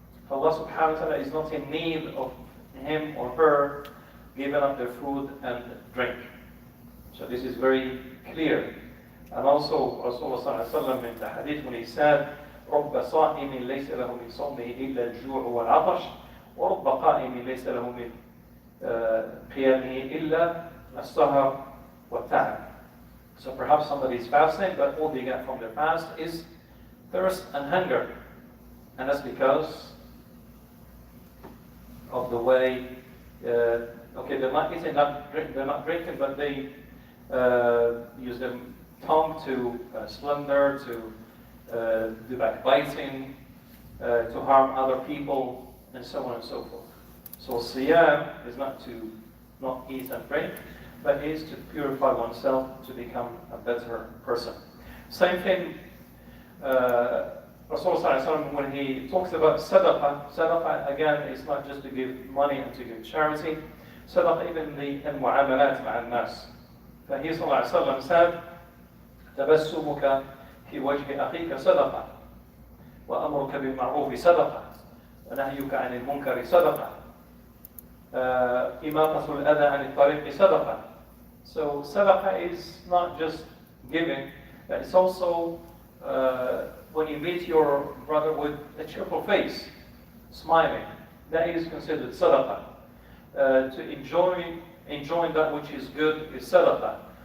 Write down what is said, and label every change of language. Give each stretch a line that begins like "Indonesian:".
English: Allah subhanahu wa ta'ala is not in need of him or her giving up their food and drink. So this is very clear. And also Rasulullah sallallahu alaihi wasallam in the hadith, when he said,
Arabic: رب صائم ليس له من صومه إلا الجوع والعطش ورب قائم ليس له من قيامه إلا السهر والتعب.
English: So perhaps somebody is fasting, but all they get from their fast is thirst and hunger. And that's because of the way, they're not eating, they're not drinking, but they use their tongue to slander, to do backbiting, to harm other people, and so on and so forth. So Siyam is not to not eat and drink, but is to purify oneself to become a better person. Same thing, Rasulullah when he talks about sadaqah again is not just to give money and to give charity. Sadaqah even the
Arabic: mu'amalat ma'al nas. فهي صلى الله عليه وسلم
English: said,
Arabic: تبسمك في وجه أخيك صدقة وأمرك بالمعروف صدقة ونهيك عن المنكر صدقة إماطة الأذى عن الطريق صدقة.
English: So sadaqah is not just giving, but it's also when you meet your brother with a cheerful face, smiling, that is considered sadaqah. To enjoy that which is good is sadaqah.